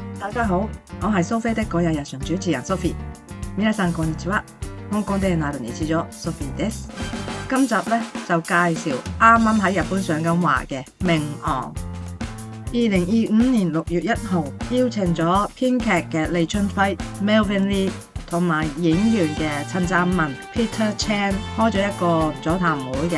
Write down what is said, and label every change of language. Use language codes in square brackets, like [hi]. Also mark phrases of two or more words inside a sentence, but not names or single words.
[yue] 大家好，我係蘇菲的個日日常主持人 Sophie。 [ja] 皆さんこんにちは。香港でなる日常 Sophie です。 [yue] 今集咧就介紹啱啱喺日本上緊畫嘅《命案》。2025年6月1號邀請咗編劇嘅李春輝 Melvin Lee 同埋演員嘅陳湛文 Peter Chan 開咗一個座談會嘅。